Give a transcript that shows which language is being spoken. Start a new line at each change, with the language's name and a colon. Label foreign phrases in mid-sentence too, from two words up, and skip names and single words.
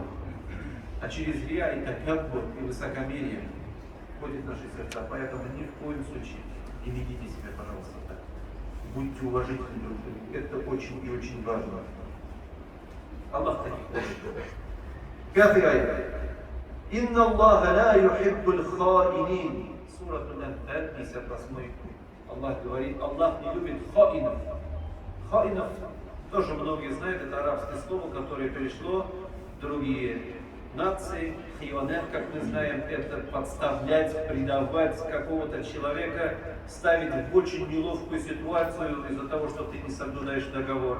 Russian: А через рия это каббур и высокомерие входит в наши сердца. Поэтому ни в коем случае не ведите себя, пожалуйста, так. Будьте уважительны друг к другу. Это очень и очень важно. Аллах таких хочет. Пятый аят.
Arabic: إن الله لا يحب الخائنين.
Russian: Сура Аль-Анфаль, 58. Аллах говорит, Аллах не любит хаинов. Хаинов, тоже многие знают, это арабское слово, которое перешло в другие нации. Хионет, как мы знаем, это подставлять, предавать какого-то человека, ставить в очень неловкую ситуацию из-за того, что ты не соблюдаешь договор.